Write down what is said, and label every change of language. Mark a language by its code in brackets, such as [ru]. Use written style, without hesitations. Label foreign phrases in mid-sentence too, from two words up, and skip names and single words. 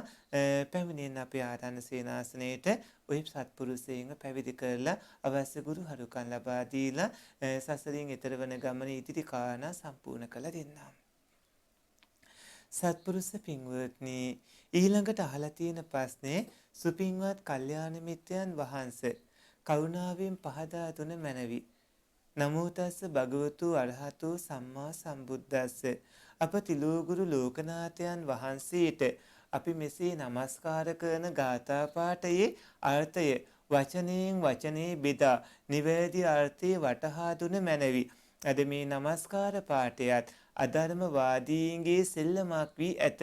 [si] පැමිණෙන අපේ ආරණ්‍ය සේනාසනයේට ඔය සත්පුරුෂයන්ව පැවිදි කරලා අවශ්‍ය ගුරු හරුකම් ලබා දීලා සසරින් එතර වන ගමන ඉදිරි කාරණා සම්පූර්ණ කළ දෙන්නා. සත්පුරුෂ පින්වත්නි ඊළඟට අහලා තියෙන ප්‍රශ්නේ සුපින්වත් කල්යාණ මිත්‍රයන් වහන්සේ කරුණාවෙන් පහදා දුන මැනවි. [pi] නමෝ තස්ස භගවතු අරහතෝ සම්මා සම්බුද්දස්ස. [si] අප තිලෝගුරු ලෝකනාථයන් වහන්සේට අපි මෙසේ නමස්කාර කරන ගාථා පාඨයේ අර්ථය වචනයෙන් වචනේ බෙදා නිවැරදි අර්ථය වටහා දුන මැනවි. අද මේ නමස්කාර පාඨයත් අධර්මවාදීන්ගේ සෙල්ලමක් වී ඇත.